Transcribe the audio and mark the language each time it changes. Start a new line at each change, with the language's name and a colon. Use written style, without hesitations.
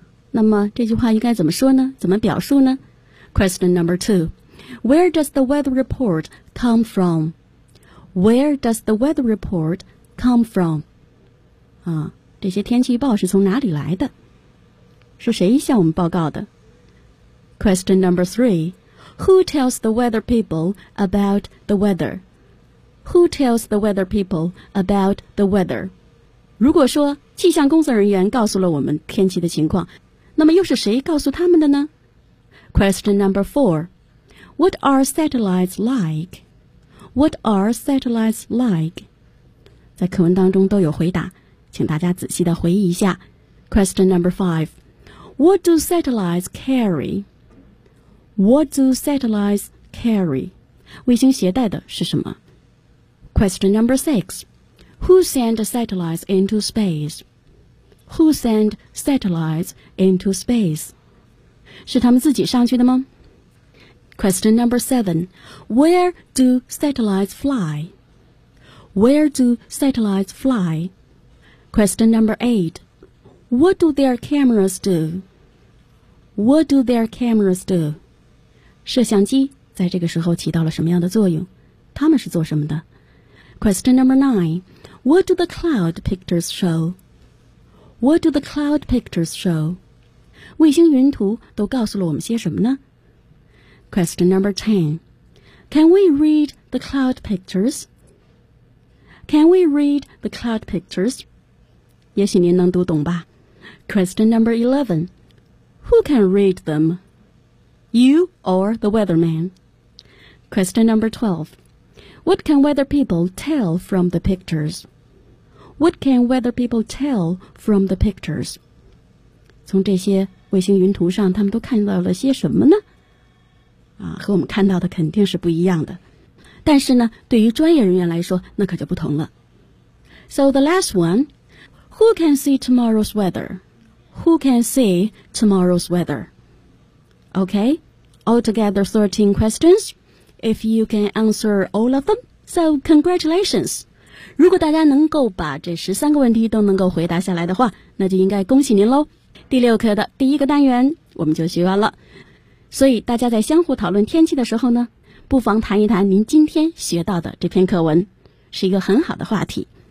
Chinese: 那么这句话应该怎么说呢？怎么表述呢？
English: Question number two. Where does the weather report come from? Where does the weather report come from?
Chinese: 这些天气预报是从哪里来的？是谁向我们报告的？
English: Question number three. Who tells the weather people about the weather? Who tells the weather people about the weather?
Chinese: 如果说气象工作人员告诉了我们天气的情况，那么又是谁告诉他们的呢？
English: Question number four. What are satellites like? What are satellites like?
Chinese: 在课文当中都有回答，请大家仔细地回忆一下。
English: Question number five. What do satellites carry? What do satellites carry?
Chinese: 卫星携带的是什么？
English: Question number six. Who sent satellites into space? Who sent satellites into space?
Chinese: 是他们自己上去的吗？
English: Question number seven. Where do satellites fly? Where do satellites fly? Question number eight. What do their cameras do? What do their cameras do?
Chinese: 摄像机在这个时候起到了什么样的作用？他们是做什么的？
English: Question number 9. What do the cloud pictures show? What do the cloud pictures show?
Chinese: 卫星云图都告诉了我们些什么呢？
English: Question number 10. Can we read the cloud pictures? Can we read the cloud pictures?
Chinese: 也许您能读懂吧。
English: Question number 11. Who can read them? You or the weatherman? Question number 12. What can weather people tell from the pictures? What can weather people tell from the pictures?
Chinese: 从这些卫星云图上，他们都看到了些什么呢？啊，和我们看到的肯定是不一样的。但是呢，对于专业人员来说，那可就不同了。
English: So the last one, who can see tomorrow's weather? Who can see tomorrow's weather? Okay, altogether 13 questions. If you can answer all of them, so congratulations.
Chinese: 如果大家能够把这13个问题都能够回答下来的话，那就应该恭喜您咯。第六课的第一个单元我们就学完了。所以大家在相互讨论天气的时候呢，不妨谈一谈您今天学到的这篇课文，是一个很好的话题。